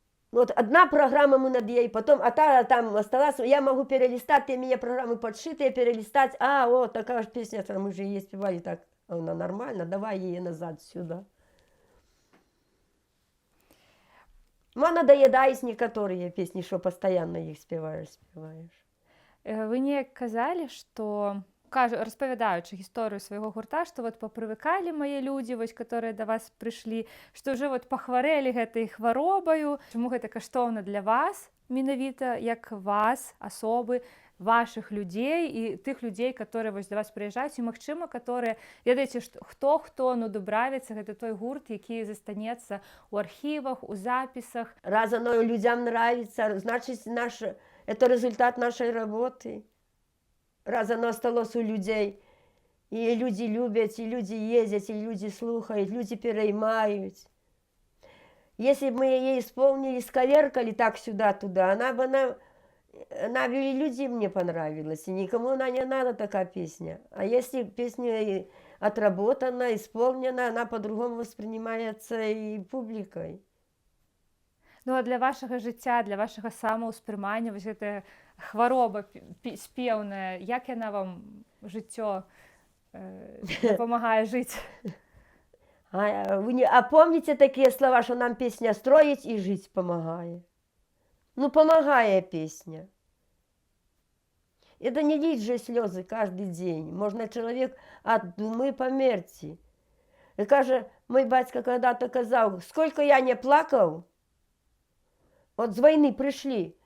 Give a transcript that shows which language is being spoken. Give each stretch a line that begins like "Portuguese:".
Russian: Вот одна программа мы над ей, потом, там осталась, я могу перелистать, те меня программы подшитые, перелистать, вот такая же песня, мы же ее спевали так, она нормально, давай ее назад сюда. Надоедаюсь некоторые песни, что постоянно их спеваешь.
Belarusian: Вы не казалі, што, распавядаючы гісторыю свайго гурта, што вот папрывыкалі мае людзі, вось, которые да вас прыйшлі, што ўжо вот пахварэлі гэтай хваробаю. Чаму гэта каштоўна для вас, менавіта як вас, асобы, ваших людзей і тых людзей, которые вось да вас прыязджаюць, і магчыма, которые, ведаеце, хто дубравіцца, гэта той гурт, які застанецца ў архівах, у запісах.
Russian: Раз оно людям нравится, значит, это результат нашей работы. Раз оно осталось у людей, и люди любят, и люди ездят, и люди слухают, люди переймают. Если бы мы ее исполнили, сковеркали так сюда-туда, она бы и людям не понравилась, и никому она не надо, такая песня. А если песня отработана, исполнена, она по-другому воспринимается и публикой.
Belarusian: Ну, а для вашага жыцця, для вашага самаўспрымання, вось гэтая хвароба спеўная, як яна вам жыццё дапамагае жыць?
Russian: А помните такие слова, что нам песня строить и жить помогает? Помогает песня. Это не лить же слезы каждый день. Можно человек от думы померти. И каже, мой батька когда-то казал, сколько я не плакал, вот с войны пришли.